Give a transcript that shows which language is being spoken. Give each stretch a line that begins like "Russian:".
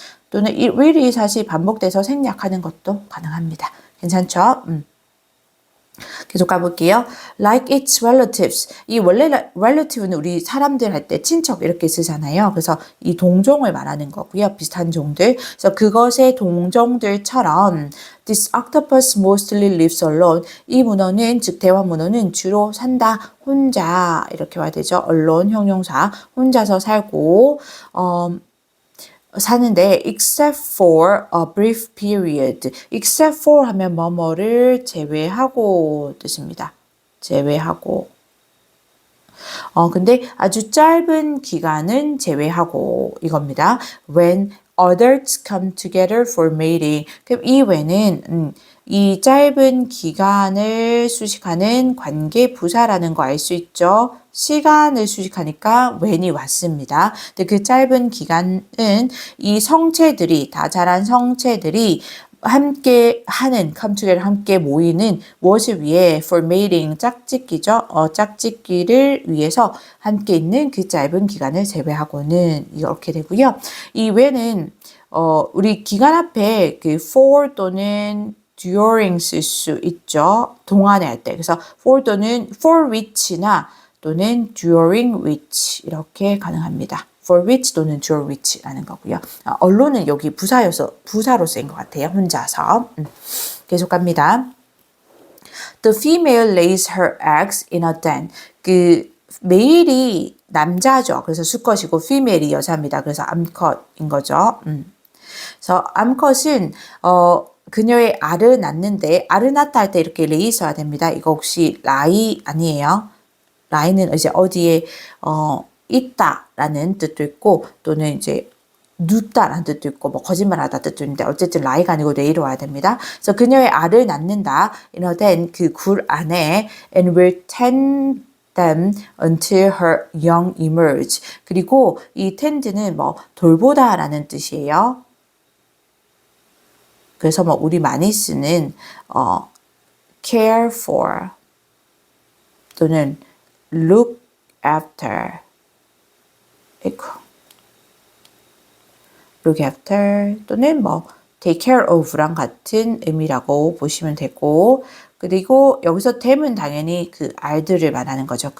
Korean: 또는 it will이 사실 반복돼서 생략하는 것도 가능합니다. 괜찮죠? 계속 가볼게요.
English: Like its relatives.
Korean: 이 원래 relative는 우리 사람들 할 때 친척 이렇게 쓰잖아요. 그래서 이 동종을 말하는 거고요. 비슷한 종들. 그래서 그것의 동종들처럼
English: This octopus mostly lives alone.
Korean: 이 문어는 즉 대왕 문어는 주로 산다. 혼자 이렇게 와야 되죠. alone 형용사. 혼자서 살고 사는데
English: except for a brief period.
Korean: except for 하면 뭐뭐를 제외하고 뜻입니다. 제외하고. 근데 아주 짧은 기간은 제외하고 이겁니다.
English: When adults come together for mating.
Korean: 그럼 이 when은 이 짧은 기간을 수식하는 관계 부사라는 거 알 수 있죠. 시간을 수식하니까 when이 왔습니다. 근데 그 짧은 기간은 이 성체들이 다 자란 성체들이 함께 하는
English: come together
Korean: 함께 모이는 무엇을 위해
English: for mating
Korean: 짝짓기죠. 짝짓기를 위해서 함께 있는 그 짧은 기간을 제외하고는 이렇게 되고요. 이 when은 우리 기간 앞에 그 for 또는 during 쓸 수 있죠. 동안에 할 때. 그래서 for 또는 for which나 또는 during which 이렇게 가능합니다. for which 또는 during which라는 거고요. 언론은 여기 부사로 쓰인 것 같아요. 혼자서. 계속 갑니다.
English: The female lays her eggs in a den.
Korean: 그 메일이 남자죠. 그래서 수컷이고 female이 여자입니다. 그래서 암컷인 거죠. 그래서 암컷은 그녀의 알을 낳는데 알을 낳다 할 때 이렇게 레이 써야 됩니다. 이거 혹시 라이 아니에요. 라이는 이제 어디에 있다라는 뜻도 있고 또는 이제 눕다라는 뜻도 있고 뭐 거짓말하다 뜻도 있는데 어쨌든 lie가 아니고 lie로 와야 됩니다. 그래서 그녀의 알을 낳는다.
English: then
Korean: 그 굴 안에
English: and will tend them until her young emerge.
Korean: 그리고 이 tend는 뭐 돌보다라는 뜻이에요. 그래서 뭐 우리 많이 쓰는 care for 또는 look after look after 또는 뭐
English: take care of
Korean: 랑 같은 의미라고 보시면 되고 그리고 여기서 them은 당연히 그 알들을 말하는 거죠.